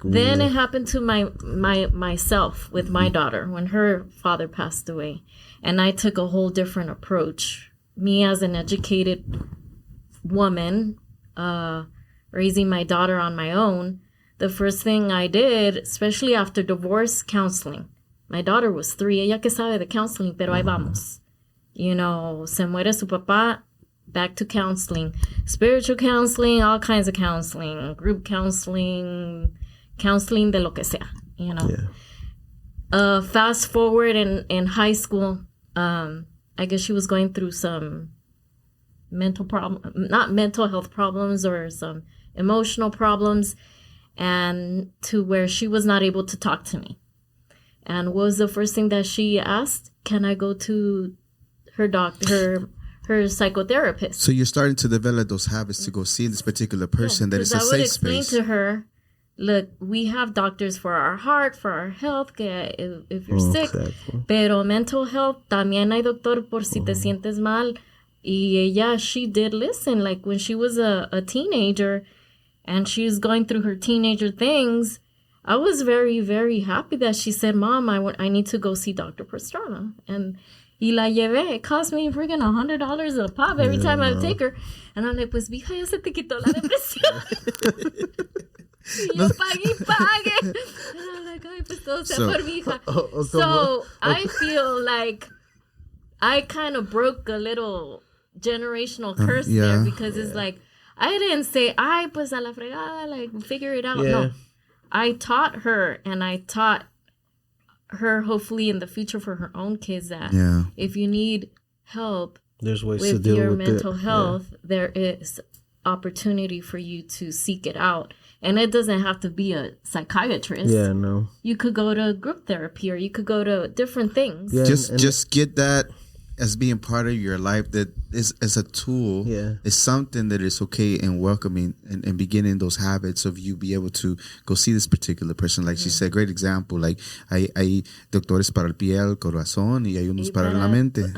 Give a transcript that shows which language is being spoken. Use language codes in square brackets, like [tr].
[en] then it happened to myself with my daughter when her father passed away, and I took a whole different approach. Me as an educated woman, raising my daughter on my own, the first thing I did, especially after divorce, counseling. My daughter was 3. [es] Ella que sabe de counseling, pero ahí vamos. [en] You know, [es] se muere su papá. [en] Back to counseling, spiritual counseling, all kinds of counseling, group counseling [es] de lo que sea, [en] you know. Yeah. Fast forward in high school, I guess she was going through some not mental health problems, or some emotional problems, and to where she was not able to talk to me. And what was the first thing that she asked? Can I go to her doctor, her psychotherapist? So you're starting to develop those habits to go see this particular person, that it's a safe space. I would explain to her, look, we have doctors for our heart, for our health, que if you're sick, exactly. [es] Pero mental health, también hay doctor por si te sientes mal. Y ella, [en] she did listen. Like when she was a teenager and she was going through her teenager things, I was very, very happy that she said, Mom, I need to go see Dr. Pastrana. And [es] y la llevé. [en] It cost me freaking $100 a pop every time I would take her. And I'm like, [es] pues, mija, ya se te quitó la depresión. Y yo pague. [en] And I'm like, [es] ay, pues todo sea por mi hija. [en] So I feel like I kind of broke a little generational curse there, because it's like, I didn't say, [es] ay, pues a la fregada, [en] like, figure it out. Yeah. No. I taught her, and I taught her, hopefully in the future for her own kids, that if you need help, there's ways with to deal your with mental health, there is opportunity for you to seek it out. And it doesn't have to be a psychiatrist. Yeah, no. You could go to group therapy, or you could go to different things. Yeah, just get that as being part of your life, that is as a tool. Yeah. It's something that is okay and welcoming, and beginning those habits of you be able to go see this particular person. Like she said, great example. [es] Like hay doctores para el piel, corazón, y hay unos para la mente.